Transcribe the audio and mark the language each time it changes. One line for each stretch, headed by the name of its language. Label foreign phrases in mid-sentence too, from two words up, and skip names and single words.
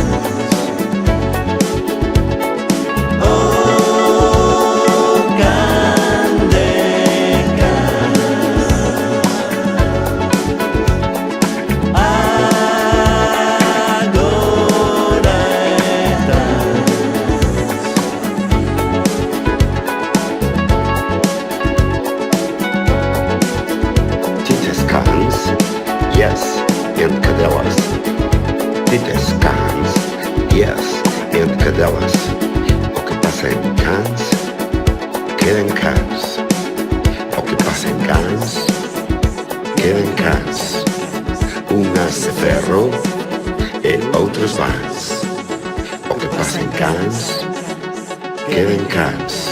Galician: O can de cans, agora é trans. Tites cans,
English: yes, and cadelas.
Galician: Tites cans,
English: yes, and
Galician: cadelas. O que passa em cans, queda em cans. O que passa em cans, queda em cans. Unas de ferro e outras vans. O que passa em cans, queda em cans.